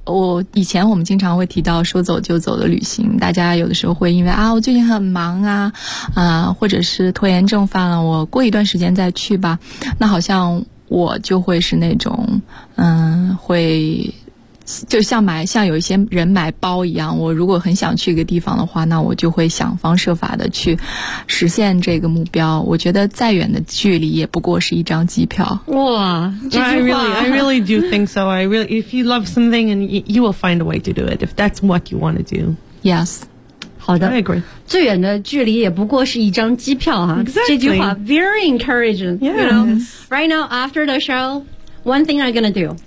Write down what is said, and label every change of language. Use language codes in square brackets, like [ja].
[zh] 我以前我们经常会提到说走就走的旅行，大家有的时候会因为啊我最近很忙啊或者是拖延症犯了，我过一段时间再去吧，那好像我就会是那种会就像买像有一些人买包一样，我如果很想去一个地方的话，那我就会想方设法的去实现这个目标。我觉得再远的距离也不过是一张机票。哇，这句话 [en] I really do think so. I really, if you love something and you will find a way to do it if that's what you want to do. Yes. [zh] 好的 [en] I agree. [zh] 最远的距离也不过是一张机票啊。 [en] Exactly. [zh] 这句话 [en] very encouraging. Yeah. You know, right now after the show,One thing I'm gonna do.